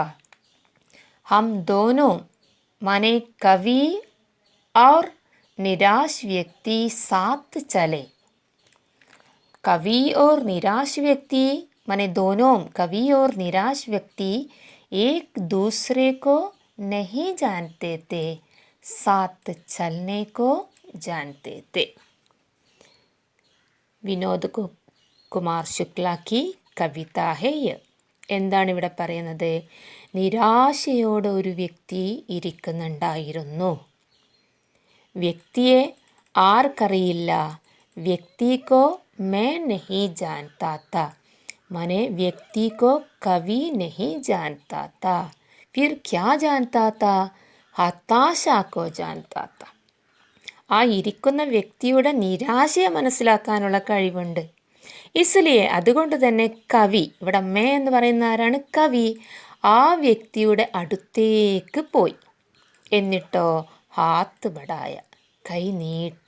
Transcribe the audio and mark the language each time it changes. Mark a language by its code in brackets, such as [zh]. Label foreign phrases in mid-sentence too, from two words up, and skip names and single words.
[hi] हम दोनों, माने कवि और निराश व्यक्ति साथ चले। कवि और निराश व्यक्ति, माने दोनों कवि और निराश व्यक्ति एक दूसरे को नहीं जानते थे, साथ चलने को जानते थे. विनोद कुमार शुक्ला की कविता है ये. [ml] എന്താണ് ഇവിടെ പറയുന്നത്? നിരാശയോടെ ഒരു വ്യക്തി ഇരിക്കുന്നുണ്ടായിരുന്നു. വ്യക്തിയെ ആർക്കറിയില്ല? [hi] വ്യക്തിക്കോ मैं नहीं जानता था, माने व्यक्ति को कवि नहीं जानता था. फिर क्या जानता था? हताशा को जानता था. [ml] ആ ഇരിക്കുന്ന വ്യക്തിയുടെ നിരാശയെ മനസ്സിലാക്കാനുള്ള കഴിവുണ്ട്. ഇസ്ലിയെ, അതുകൊണ്ട് തന്നെ കവി, ഇവിടെ മേ എന്ന് പറയുന്ന ആരാണ്? കവി. ആ വ്യക്തിയുടെ അടുത്തേക്ക് പോയി. എന്നിട്ടോ [hi] हाथ बढ़ाया, [ml] കൈ നീട്ടി.